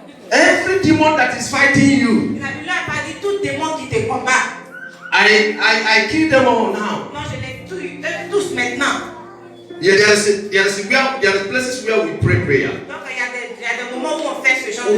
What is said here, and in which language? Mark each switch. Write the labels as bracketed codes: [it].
[en] Every demon that is fighting you. [fr] Il ne leur a pas dit tout démon qui te combat. [en] I kill them all now. [fr] Non, je les tue tous maintenant. [en] Yeah, there are places where we pray prayer. [fr] Donc il y a des moments où on fait ce genre de